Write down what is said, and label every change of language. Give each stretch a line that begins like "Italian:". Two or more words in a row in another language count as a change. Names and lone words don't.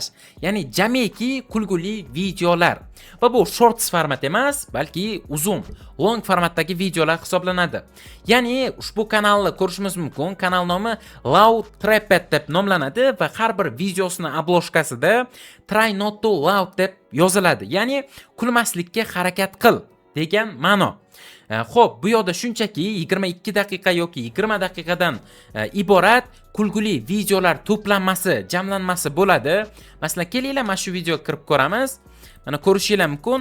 Uzbek: Ya'ni jamiki kulguli videolar. Va bu shorts format emas, balki uzun, long formatdagi videolar hisoblanadi. Ya'ni ushbu kanalni ko'rishimiz mumkin. Kanal nomi Loud Trapped deb nomlanadi va har bir videosini obloshkasida
English: Try not to loud
Uzbek: deb yoziladi. Ya'ni kulmaslikka harakat qil degan ma'no. Xo'p, bu yoqda shunchaki 22 daqiqa yoki 20 daqiqadan iborat kulguli videolar to'planmasi, jamlanmasi bo'ladi. Masalan, kelinglar mana shu videoga kirib ko'ramiz. Mana ko'rishingiz mumkin.